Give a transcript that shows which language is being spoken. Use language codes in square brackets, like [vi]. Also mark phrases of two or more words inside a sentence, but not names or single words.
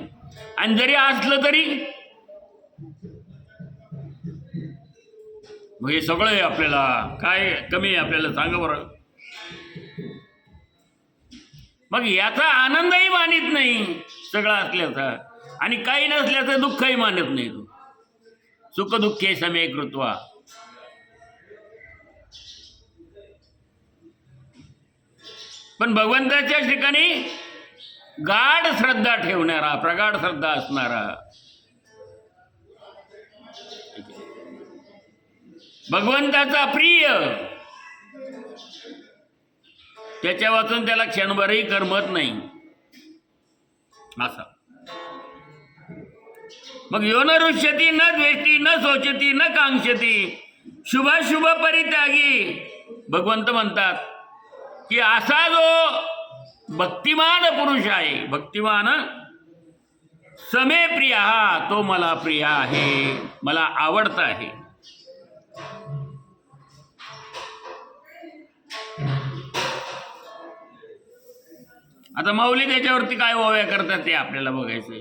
[mr] आणि जरी असलं तरी मग हे सगळं आहे, आपल्याला काय कमी आहे आपल्याला सांगा बरं. मग याचा आनंदही मानित नाही सगळं असल्याचा, आणि काही नसल्याचं दुःखही मानत नाही. [sa] तो सुख दुःखे समे कृत्वा. [mr] पण भगवंताच्या ठिकाणी गाढ श्रद्धा ठेवणारा, प्रगाढ श्रद्धा असणारा, भगवंताचा प्रिय, त्याच्या वाचून त्याला क्षणभरही करमत नाही असा. मग [sa] यो न रुष्यती न द्वेष्टी न शोचती न कांक्षती शुभाशुभ परित्यागी. [mr] भगवंत म्हणतात की असा जो भक्तिमान पुरुष आहे, [sa] भक्तिमान समे प्रिय, [mr] तो मला प्रिय आहे, मला आवडता आहे. आता माऊली त्याच्यावरती काय ओव्या करतात ते आपल्याला बघायचं.